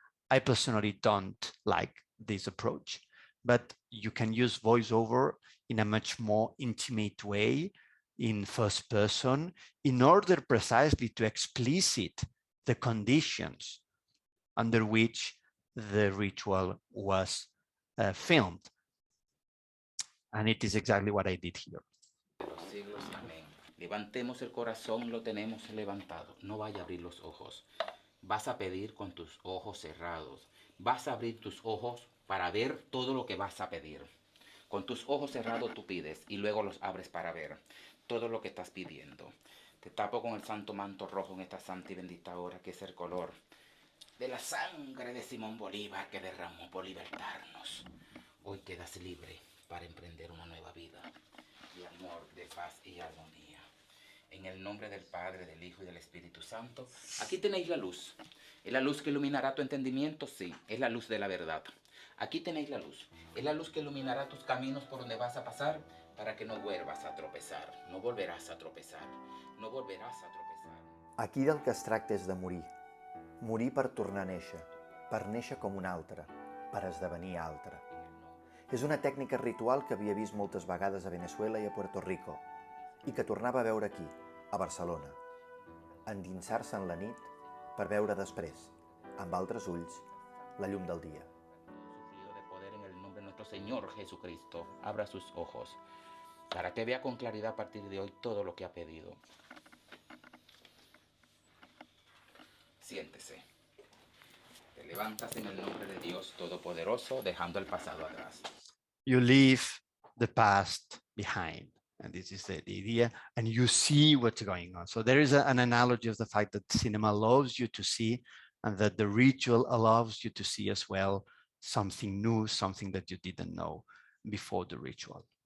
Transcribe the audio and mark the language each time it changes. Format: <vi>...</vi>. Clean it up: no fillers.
<en>I personally don't like this approach, but you can use voiceover in a much more intimate way, in first person, in order precisely to explicit the conditions under which the ritual was filmed. And it is exactly what I did here.</en> <es>Los siglos, amén. Levantemos el corazón, lo tenemos levantado. No vaya a abrir los ojos. Vas a pedir con tus ojos cerrados. Vas a abrir tus ojos para ver todo lo que vas a pedir. Con tus ojos cerrados tú pides y luego los abres para ver todo lo que estás pidiendo. Te tapo con el santo manto rojo en esta santa y bendita hora, que es el color de la sangre de Simón Bolívar que derramó por libertarnos. Hoy quedas libre para emprender una nueva vida de amor, de paz y armonía. En el nombre del Padre, del Hijo y del Espíritu Santo. Aquí tenéis la luz. ¿Es la luz que iluminará tu entendimiento? Sí, es la luz de la verdad. Aquí tenéis la luz. Es la luz que iluminará tus caminos por donde vas a pasar, para que no vuelvas a tropezar. No volverás a tropezar. No volverás a tropezar.</es> <ca>Aquí del que es tracta és de morir. Morir per tornar a néixer. Per néixer com un altre. Per esdevenir altre. És una tècnica ritual que havia vist moltes vegades a Venezuela i a Puerto Rico i que tornava a veure aquí, a Barcelona. Endinsar-se en la nit per veure després, amb altres ulls, la llum del dia.</ca> <es>De poder en el nombre de nuestro Señor Jesucristo, abra sus ojos para que vea con claridad a partir de hoy todo lo que ha pedido. Siéntese. Te levantas en el nombre de Dios Todopoderoso, dejando el pasado atrás.</es> <en>You leave the past behind, and this is the idea, and you see what's going on. So there is an analogy of the fact that cinema allows you to see, and that the ritual allows you to see as well something new, something that you didn't know before the ritual.</en>